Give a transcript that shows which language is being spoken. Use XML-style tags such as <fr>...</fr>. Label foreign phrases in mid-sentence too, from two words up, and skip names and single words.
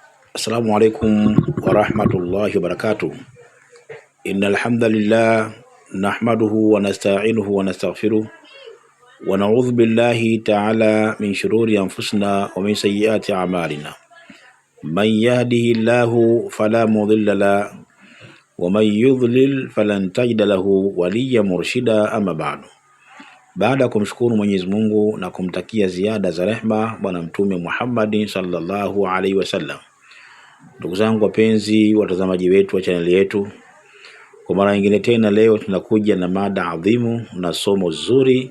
<ar>السلام عليكم ورحمة الله وبركاته. إن الحمد لله نحمده ونستعينه ونستغفره ونعوذ بالله تعالى من شرور أنفسنا ومن سيئات أعمالنا. من يهده الله فلا مضل له ومن يضلل فلن تجد له وليا مرشدا، أما بعد.</ar> <sw>Baada ya kumshukuru Mwenyezi Mungu na kumtakia ziada za rehma Bwana Mtume Muhammad</sw> <ar>صلى الله عليه وسلم,</ar> <sw>ndugu zangu wapenzi watazamaji wetu wa channel yetu, kwa mara nyingine tena leo tunakuja na mada adhimu na somo zuri.</sw>